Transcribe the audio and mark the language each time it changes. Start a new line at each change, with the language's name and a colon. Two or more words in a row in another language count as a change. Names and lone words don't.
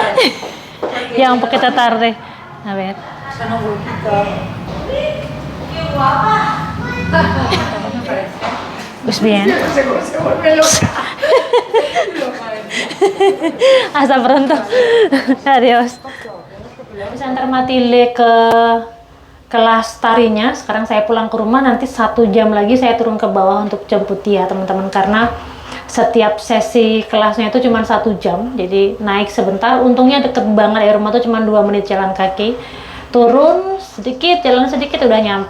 Spanish: Porque Ya un poquito tarde. A ver. son un huequito. ¡Qué guapa! ¿Cómo me parece? Pues bien. No sé cómo se vuelve loca. Hasta pronto. Adios.
Indonesian: Bisa antar Matilde ke kelas tarinya. Sekarang saya pulang ke rumah. Nanti 1 jam lagi saya turun ke bawah untuk jemput dia, teman-teman. Karena setiap sesi kelasnya itu cuma 1 jam. Jadi naik sebentar. Untungnya deket banget dari rumah tuh cuma 2 menit jalan kaki. Turun sedikit, jalan sedikit udah nyampe.